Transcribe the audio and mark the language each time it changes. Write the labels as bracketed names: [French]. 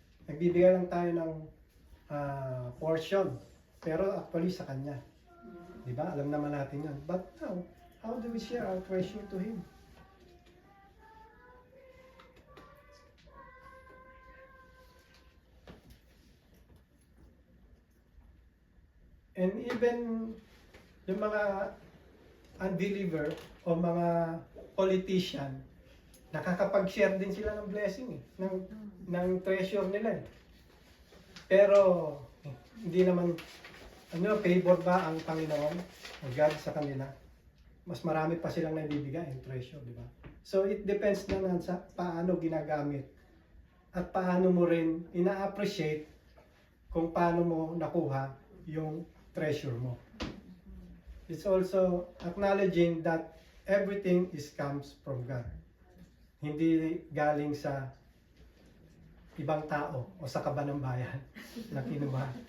[Filipino] Nagbibigay lang tayo ng portion. Pero actually sa Kanya. Diba? Alam naman natin yan. [English] But now, how do we share our treasure to Him? [Filipino] And even yung mga unbeliever o mga politician, nakakapag-share din sila ng blessing ng treasure nila. Pero hindi naman favor ba ang Panginoon o God sa kanila? Mas marami pa silang naibibigay ng treasure, di ba? So it depends naman sa paano ginagamit at paano mo rin ina-appreciate kung paano mo nakuha yung treasure mo. [English] It's also acknowledging that everything comes from God. [Filipino] Hindi galing sa ibang tao o sa kaba ng bayan na kinuha.